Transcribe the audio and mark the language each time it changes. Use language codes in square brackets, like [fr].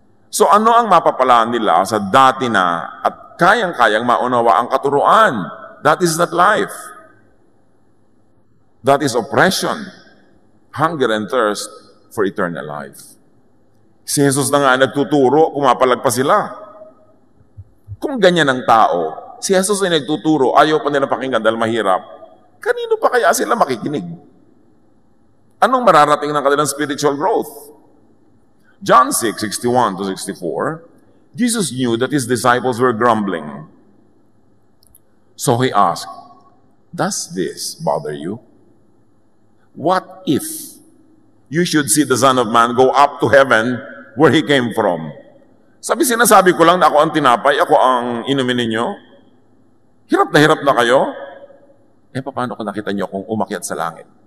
[tl] So ano ang mapapalaan nila sa dati na at kayang-kayang maunawa ang katuruan? [en] That is not life. That is oppression, hunger and thirst for eternal life. [tl] Si Jesus na nga nagtuturo, pumapalag pa sila. Kung ganyan ang tao, si Jesus ay nagtuturo, ayaw pa nila pakinggan dahil mahirap, kanino pa kaya sila makikinig? Anong mararating ng kanilang spiritual growth? [en] John 6:61-64, Jesus knew that his disciples were grumbling. So he asked, "Does this bother you? What if you should see the Son of Man go up to heaven where He came from?" [tl] Sinasabi ko lang na ako ang tinapay, ako ang inumin ninyo. Hirap na kayo. Paano kung nakita niyo akong umakyat sa langit?